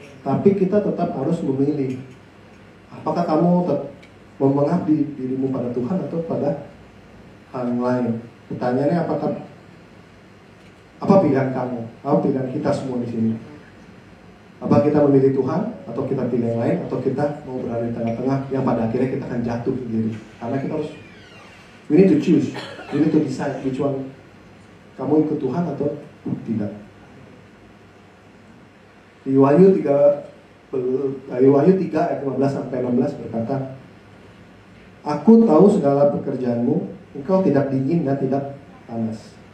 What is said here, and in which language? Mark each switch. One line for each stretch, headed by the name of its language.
Indonesian: Tapi kita tetap harus memilih. Apakah kamu mau mengabdi dirimu pada Tuhan atau pada hal yang lain? Pertanyaannya apa pilihan kamu? Apa pilihan kita semua di sini? Apa kita memilih Tuhan atau kita pilih yang lain, atau kita mau berada di tengah-tengah yang pada akhirnya kita akan jatuh sendiri? Karena kita harus,
English: we need to choose, we need to decide which one.
Indonesian: Kamu ikut Tuhan atau tidak? Di Wahyu 3 ayat 15 sampai 16 berkata, Aku tahu segala pekerjaanmu, engkau tidak dingin dan tidak panas.